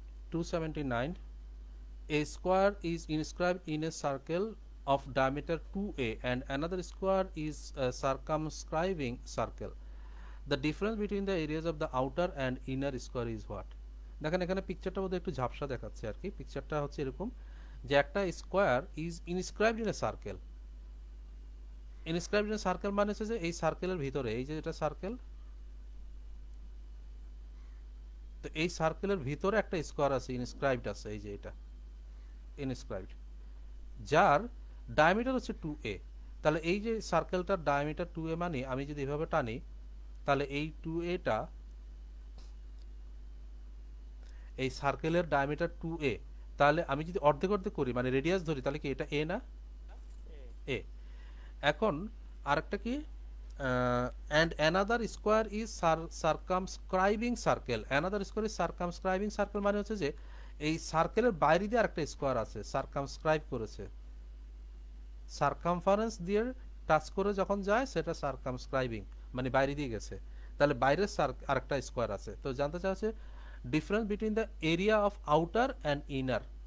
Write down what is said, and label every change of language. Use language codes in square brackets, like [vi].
[en] (279) A square is inscribed in a circle of diameter 2a and another square is a circumscribing circle. The difference between the areas of the outer and inner square is what? [bn] দেখেন এখানে পিকচারটা বোধহয় একটু ঝাপসা দেখাচ্ছে আর কি। পিকচারটা হচ্ছে এরকম যে একটা [en] Square is inscribed in a circle. Inscribed in a circle [bn] মানে হচ্ছে যে এই সার্কেলের ভিতরে, এই যে এটা সার্কেল, তো এই সার্কেলের ভিতরে একটা স্কোয়ার আছে, ইনস্ক্রাইবড আছে, এই যে এটা ইনস্ক্রাইবড, যার ডায়ামিটার হচ্ছে 2a। তাহলে এই যে সার্কেলটার ডায়ামিটার 2a, মানে আমি যদি এভাবে টানি তাহলে এই 2aটা, এই সার্কেলের ডায়ামিটার 2a, তাহলে আমি যদি অর্ধেক অর্ধেক করি মানে রেডিয়াস ধরি, তাহলে কি এটা a না? a। এখন আরেকটা কি, [en] and another square is circumscribing circle. Another square is circumscribing circle [bn] মানে হচ্ছে যে এই সার্কেলের বাইরে দিয়ে আরেকটা স্কোয়ার আছে, সার্কামস্ক্রাইব করেছে। সার্কামফারেন্স দিয়ে টাচ করে যখন যায় সেটা সার্কামস্ক্রাইবিং, মানে বাইরে দিয়ে গেছে। তাহলে বাইরের আরেকটা স্কোয়ার আছে। তো জানতে চাচ্ছে [en] Difference between the area of outer and inner.